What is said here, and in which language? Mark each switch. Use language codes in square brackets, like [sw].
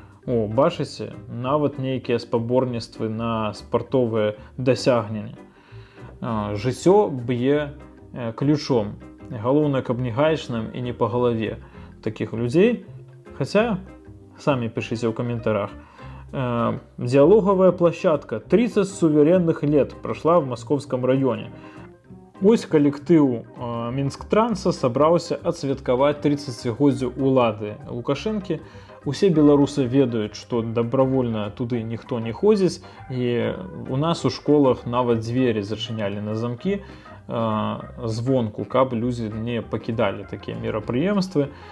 [be] Бачыце, нават нейкія спаборніцтвы на спартовыя дасягненні. Жыццё б'е ключом. Галоўнае, каб не гаечным і не па галаве такіх людзей. Хаця, самі пішыце ў каментарах. [ru] Диалоговая площадка 30 суверенных лет прошла в Московском районе. [be] Ось калектыў Мінсктранса сабраўся адсвяткаваць 30годдзю улады Лукашэнкі. Усе беларусы ведаюць, што добравольна туды ніхто не ходзіць, і у нас у школах нават дзверы зачынялі на замкі звонку, каб людзі не пакідалі такія мерапрыемствы.